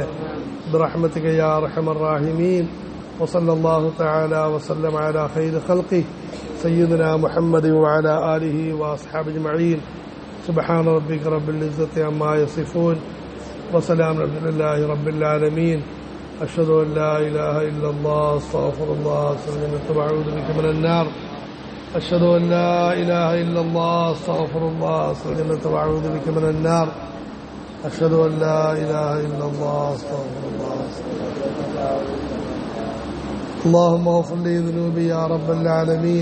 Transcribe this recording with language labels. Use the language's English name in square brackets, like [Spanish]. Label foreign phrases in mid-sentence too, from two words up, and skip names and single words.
[Arabic] برحمتك يا أرحم الراحمين. وصلى الله تعالى وسلم على خير خلقه سيدنا محمد وعلى آله وأصحابه أجمعين. سبحان ربك رب العزة عما يصفون وسلام على الله رب العالمين. أشهد أن لا إله إلا الله أستغفر الله وأعوذ بك من النار أشهد أن لا إله إلا الله أستغفر الله وأعوذ بك من النار أشهد أن لا إله إلا الله أستغفر الله. اللهم اغفر لي ذنوبي يا رب العالمين.